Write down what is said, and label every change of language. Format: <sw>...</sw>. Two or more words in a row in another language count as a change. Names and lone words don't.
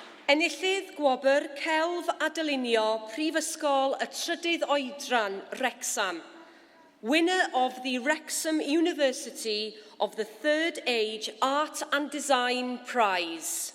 <cy>Enillydd gwobr celf a dylunio Prifysgol y Trydydd Oedran, Wrexham.</cy> <en>Winner of the Wrexham University of the Third Age Art and Design Prize.</en>